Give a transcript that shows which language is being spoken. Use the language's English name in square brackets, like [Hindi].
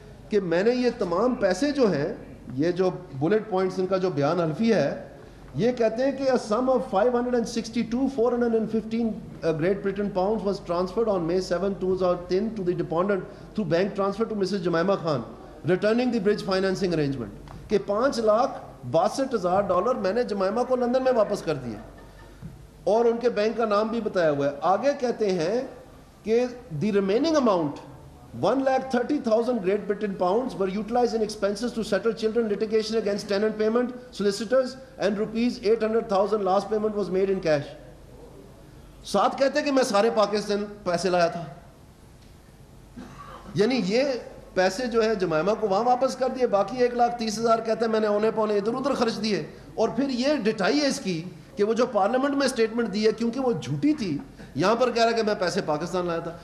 [Urdu] کہ میں نے یہ تمام پیسے جو ہیں, یہ جو بلٹ پوائنٹس ان کا جو بیان حلفی ہے, یہ کہتے ہیں کہ [English] a sum of 562,415 Great Britain pounds was transferred on May 7, 2010 to the deponent through bank transfer to Mrs. Jemima Khan, returning the bridge financing arrangement. [Urdu] کہ $5,62,000 میں نے جمائمہ کو لندن میں واپس کر دیے, اور ان کے بینک کا نام بھی بتایا ہوا ہے. آگے کہتے ہیں کہ [English] the remaining amount 1,30,000 Great Britain pounds were utilized in expenses to settle children litigation against tenant payment, solicitors, and ₹800,000 last payment was made in cash. [Urdu] ساتھ کہتے ہیں کہ میں سارے پاکستان پیسے لایا تھا. یعنی یہ پیسے جو ہے جمائمہ کو وہاں واپس کر دیے, باقی 1,30,000 کہتے ہیں میں نے اونے پونے ادھر ادھر خرچ دیے. اور پھر یہ ڈٹائی ہے اس کی کہ وہ جو پارلیمنٹ میں اسٹیٹمنٹ دی ہے, کیونکہ وہ جھوٹی تھی, یہاں پر کہہ رہا ہے کہ میں پیسے پاکستان لایا تھا.